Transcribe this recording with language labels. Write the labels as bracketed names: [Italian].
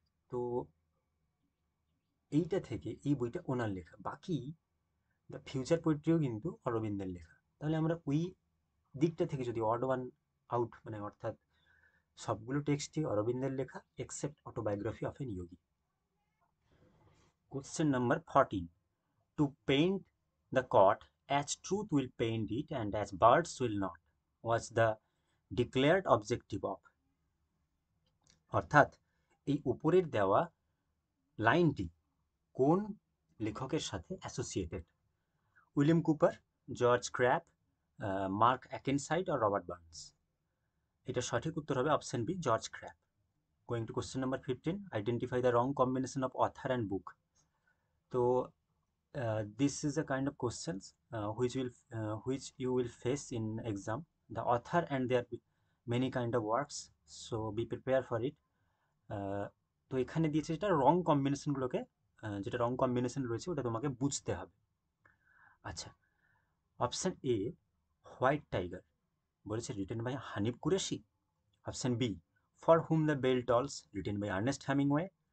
[Bangla] তো এইটা থেকে এই বইটা ওনার লেখা। বাকি দ্য ফিউচার পোয়েট্রিও কিন্তু অরবিন্দের লেখা। তাহলে আমরা ওই দিকটা থেকে যদি [English] odd one out, [Bangla] মানে অর্থাৎ সবগুলো টেক্সটই অরবিন্দের লেখা [English] Except autobiography of an yogi. Question number 14, to paint the court as truth will paint it and as birds will not, was the declared objective of। [Bangla] অর্থাৎ এই উপরের দেওয়া লাইনটি কোন লেখকের সাথে associated? William Cooper, George crab, mark অ্যাকেনসাইড আর Robert Burns? এটা সঠিক উত্তর হবে option B, [English] George Crabbe. Going to question number 15, identify the wrong combination of author and book. তো this is a kind of questions which you will face in exam. The author and there are many kind of works, so be prepared for it. [Bangla] তো এখানে দিয়েছে যেটা রং কম্বিনেশনগুলোকে, যেটা রং combination রয়েছে ওটা তোমাকে বুঝতে হবে। আচ্ছা, অপশন এ হোয়াইট টাইগার বলেছে [English] written by [Bangla] Hanif Qureshi. [English] Option B for whom the bell tolls written by Ernest Hemingway.